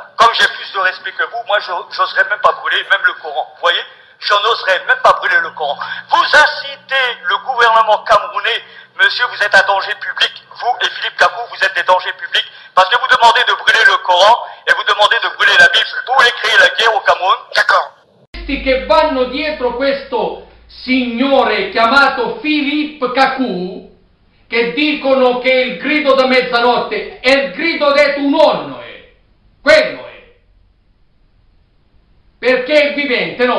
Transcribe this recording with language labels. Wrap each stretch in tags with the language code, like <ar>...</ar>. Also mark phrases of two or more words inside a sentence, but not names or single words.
<fr>Comme j'ai plus de respect que vous, moi, j'oserais même pas brûler même le Coran. Vous voyez? Je n'oserais même pas brûler le Coran. Vous incitez le gouvernement camerounais. Monsieur, vous êtes un danger public. Vous et Philippe Kakou, vous êtes des dangers publics. Parce que vous demandez de brûler le Coran et vous demandez de brûler la Bible. Vous voulez créer la guerre au Cameroun? D'accord.</fr> <it>Questi che vanno dietro questo signore chiamato Philippe Kakou che dicono che il grido da mezzanotte è il grido di tuo nonno, quello è. Perché è vivente, no?</it>